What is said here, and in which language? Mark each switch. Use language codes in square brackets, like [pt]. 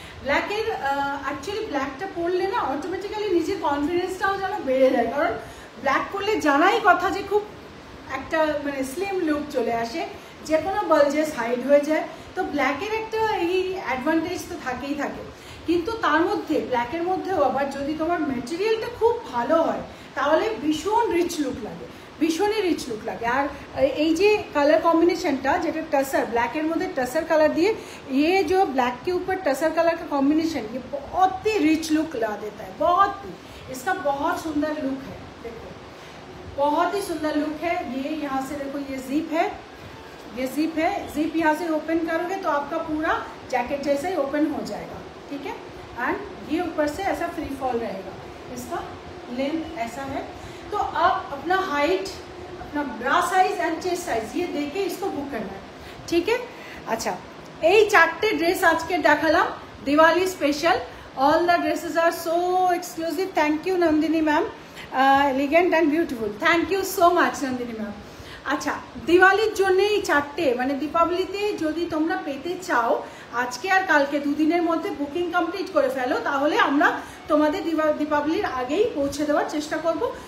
[bn] ব্ল্যাকের অ্যাকচুয়ালি ব্ল্যাকটা পরলে না অটোমেটিক্যালি নিজের কনফিডেন্সটাও যেন বেড়ে যায়, কারণ ব্ল্যাক পরলে জানাই কথা যে খুব একটা মানে স্লিম লুক চলে আসে, যে কোনো বালজেস হাইড হয়ে যায়। তো ব্ল্যাকের একটা এই অ্যাডভান্টেজ তো থাকেই থাকে, কিন্তু তার মধ্যে ব্ল্যাকের মধ্যেও আবার যদি তোমার মেটেরিয়ালটা খুব ভালো হয় তাহলে ভীষণ রিচ লুক লাগে, ভীষণই রিচ লুক লাগে। আর এই যে [hi] कलर कॉम्बिनेशनটা যেটা टसर, [bn] ব্ল্যাকের মধ্যে [hi] टसर कलर दिए, ये जो ब्लैक के ऊपर टसर कलर का कॉम्बिनेशन ये बहुत ही रिच लुक ला देता है, बहुत ही। इसका बहुत सुंदर लुक है, देखो बहुत ही सुंदर लुक है। ये यहाँ से देखो ये जिप है, ये जिप है। जिप यहाँ से ओपन करोगे तो आपका पूरा जैकेट जैसा ही ओपन हो जाएगा। ठीक है, एंड ये ऊपर से ऐसा फ्री फॉल रहेगा। इसका लेंथ ऐसा है। तो आप अपना हाइट, अपना ब्रा साइज एंड चेस्ट साइज ये देके इसको बुक करना है। ठीक है, अच्छा [bn] এই চারটে ড্রেস আজকে দেখালাম Diwali special. [en] All the dresses are so exclusive. Thank you Nandini ma'am, elegant and beautiful. Thank you so much [bn] Nandini ma'am. আচ্ছা, দিওয়ালির জন্য এই চারটে মানে দীপাবলিতে যদি তোমরা পেতে চাও আজকে আর কালকে দুদিনের মধ্যে বুকিং কমপ্লিট করে ফেলো, তাহলে আমরা তোমাদের দীপাবলির আগেই পৌঁছে দেওয়ার চেষ্টা করব।